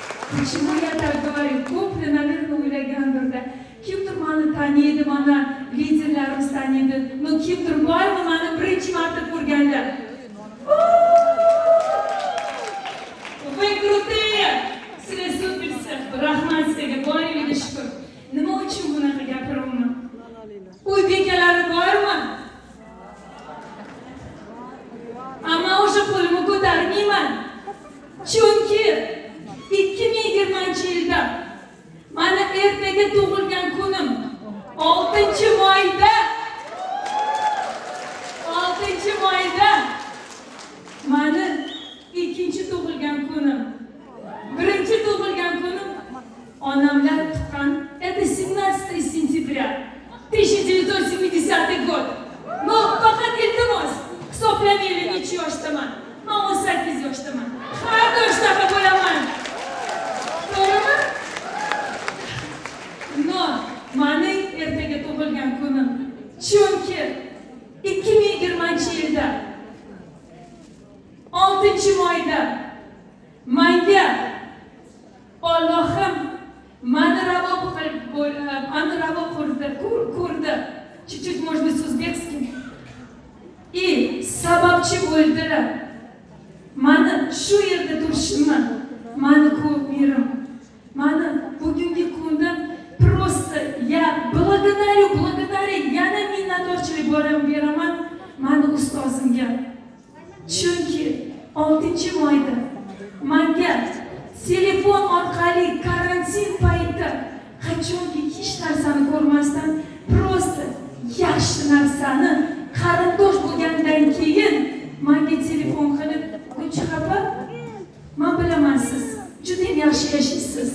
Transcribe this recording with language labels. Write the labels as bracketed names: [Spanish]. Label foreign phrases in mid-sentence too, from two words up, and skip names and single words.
[Russian] Почему я так говорю? Ko'pni, наверное, [Uzbek] o'ylagandirda. Kimdir meni taniydi, mana liderlarimiz taniydi. No kimdir bormi meni birinchi marta ko'rganlar? [Russian] Вы крутые! [Uzbek] Sizlar supersiz. Rahmat sizlarga, boringlarga shukr. Nima uchun bunaqa gapiryapman? Uy bekalari bormi? Ama o'sha qo'limni ko'tarmayman. Chunki 2020-yilda mana ertaga tug'ilgan kunim 6-mayda mani ikkinchi tug'ilgan kunim. Birinchi tug'ilgan kunim onamlar tuqqan. [Russian] Это 17 сентября 1970 год. [Uzbek] Но faqat iltimos hisoblamaylik necha yoshdaman. Men 18 yoshdaman. Har doim shunaqa bo'laman. To'g'rimi? No, mani ertaga tug'ilgan kunim. Chunki 2020-yilda 6-mayda menga Allohim mani ravo ko'rdi. [Russian] Чуть-чуть, может быть, с узбекским. [Uzbek] И sababchi bo'ldilar. Mani shu yerda turishimni, mani ko'pmirim. Mani bugungi kunda [Russian] просто я благодарю, [Uzbek] yana minnatdorchilik beraman mani ustozimga. Chunki 6-mayda menga telefon orqali karantin payti qachonki hech narsani ko'rmasdan просто yaxshi narsani qarindosh bo'lgandan keyin menga telefon qilib, "Gulchehra, men bilaman siz juda yaxshi yashaysiz.